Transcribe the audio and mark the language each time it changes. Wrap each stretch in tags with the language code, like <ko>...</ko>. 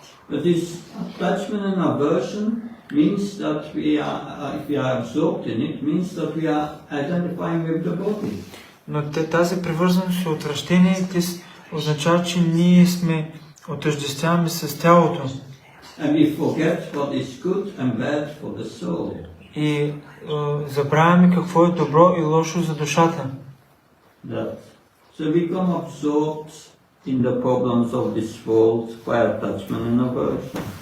<en>But this attachment and aversion means that if we are absorbed in it, means that we are identifying with the body.</en> <bg>Но тази привързаност и отвращение означава, че ние сме отъждествяваме с тялото.</bg> <en>And we forget what is good and bad for the soul.</en> <bg>И забравяме какво е добро и лошо за душата.</bg> <en>So we become absorbed in the problems of this world by attachment and aversion.</en>